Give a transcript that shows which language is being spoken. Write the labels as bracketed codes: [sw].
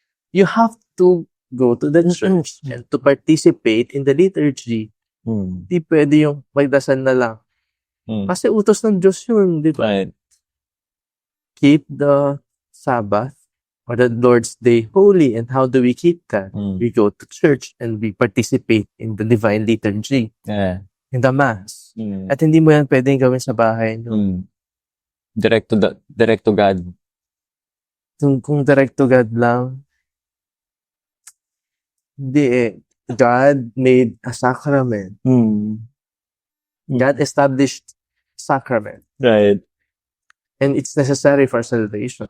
[en] You have to go to the church and to participate in the liturgy. [tl] Hindi pwede yung magdasal na lang. Kasi utos ng Diyos yun, di ba? [en] Right. Keep the Sabbath or the Lord's Day holy. And how do we keep that? We go to church and we participate in the divine liturgy. Yeah. In the Mass. [tl] At hindi mo yan pwedeng gawin sa bahay. [en] Direct to God. Kung direct to God lang, hindi God made a sacrament. God established sacrament. Right. And it's necessary for salvation.